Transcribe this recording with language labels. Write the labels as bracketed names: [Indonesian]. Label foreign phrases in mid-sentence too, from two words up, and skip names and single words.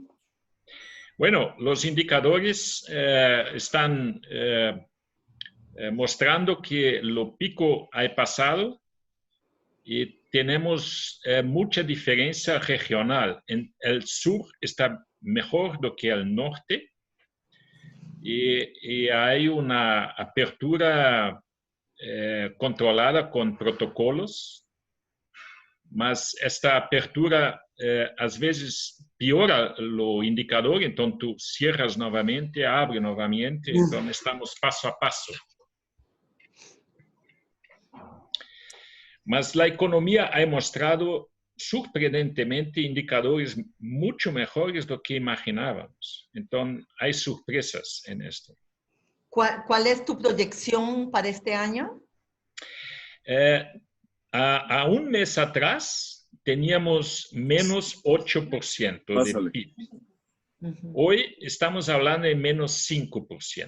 [Spanish] Bueno, los indicadores están mostrando que lo pico ha pasado y tenemos mucha diferencia regional. En el sur está mejor [Portuguese] do que [Spanish] el norte y hay una apertura controlada con protocolos, [Portuguese] mas esta apertura às vezes piora o indicador, então tu cierras novamente, abre novamente, então estamos passo a passo. Mas a economia [Spanish] ha mostrado [Portuguese] surpreendentemente indicadores [Spanish] mucho mejores [Portuguese] do que imaginábamos. Então, [Spanish] hay surpresas en esto. ¿Cuál es tu proyección para este año? A un mes atrás teníamos menos 8% de Pásale. PIB. Ujú. Hoy estamos hablando de menos 5%.